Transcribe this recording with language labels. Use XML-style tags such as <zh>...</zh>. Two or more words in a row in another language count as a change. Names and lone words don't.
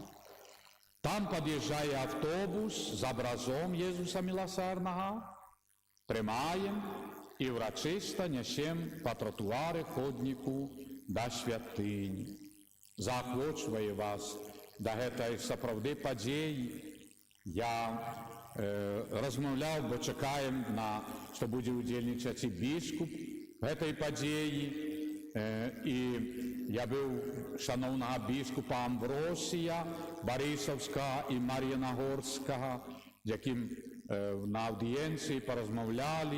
<uk>Там під'їжджає автобус з образом Єсуса Милосердного, приймаємо і урочисто несемо по тротуарі ходнику до святині.</uk> <be>Заохочую вас до гэтай сапраўды падзеі. Я размаўляў, бо чакаем, што будзе ўдзельнічаць і біскуп гэтай падзеі. І я быў шаноўнага біскупа Амвросія Барысаўскага і Мар'янагорскага, якім на аўдыенцыі паразмаўлялі.</be>